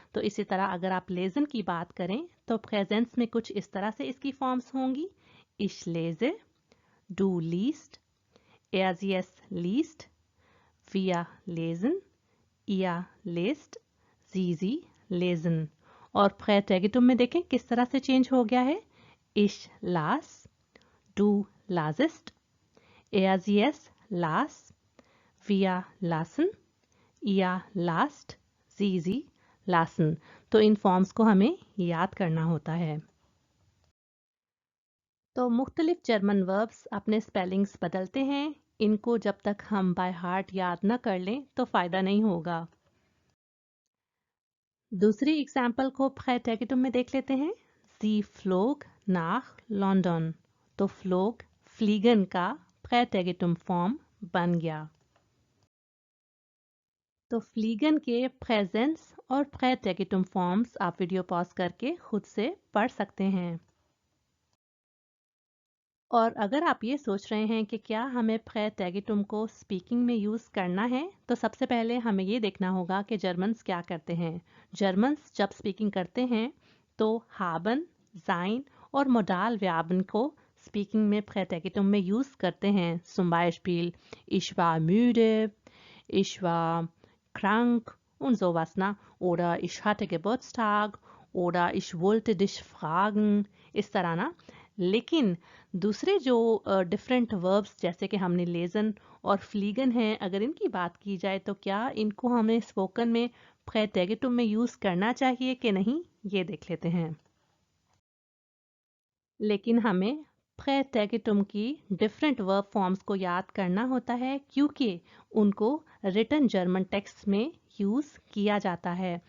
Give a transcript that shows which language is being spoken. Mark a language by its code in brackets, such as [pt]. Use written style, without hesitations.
[hi] तो इसी तरह अगर आप लेजन की बात करें तो प्रेजेंस में कुछ इस तरह से इसकी फॉर्म्स होंगी, [de] ich lese, du liest, er sie es liest, wir lesen, ihr lest, sie lesen। [hi] और प्रेटेगिटुम में देखें किस तरह से चेंज हो गया है, [de] ich las, du lasest, er sie es las, wir lasen, ihr last, sie lasen। [hi] तो इन फॉर्म्स को हमें याद करना होता है। तो मुख्तलिफ जर्मन वर्ब्स अपने स्पेलिंग्स बदलते हैं, इनको जब तक हम बाय हार्ट याद न कर लें तो फ़ायदा नहीं होगा। दूसरी एग्जाम्पल को प्रेटेगिटुम में देख लेते हैं। [de] Sie flog nach London। [hi] तो फ्लोग फ्लीगन का प्रेटेगिटुम फॉर्म बन गया। तो फ्लीगन के प्रेजेंस और प्रेटेगिटुम फॉर्म्स आप वीडियो पॉज करके खुद से पढ़ सकते हैं। और अगर आप ये सोच रहे हैं कि क्या हमें प्रेटेगिटुम को स्पीकिंग में यूज़ करना है, तो सबसे पहले हमें ये देखना होगा कि जर्मन्स क्या करते हैं। जर्मन्स जब स्पीकिंग करते हैं तो हाबन, जाइन और मोडाल व्याबन को स्पीकिंग में प्रेटेगिटुम में यूज़ करते हैं। [de] zum Beispiel ich war müde, ich war krank und sowas, na? Oder ich hatte Geburtstag oder ich wollte dich fragen, [hi] इस तरह ना। लेकिन दूसरे जो डिफरेंट वर्ब्स जैसे कि हमने लेजन और फ्लीगन हैं, अगर इनकी बात की जाए तो क्या इनको हमें स्पोकन में प्रेटेगिटुम में यूज़ करना चाहिए कि नहीं, ये देख लेते हैं। लेकिन हमें प्रेटेगिटुम की डिफरेंट वर्ब फॉर्म्स को याद करना होता है क्योंकि उनको रिटन जर्मन टेक्स्ट में यूज़ किया जाता है।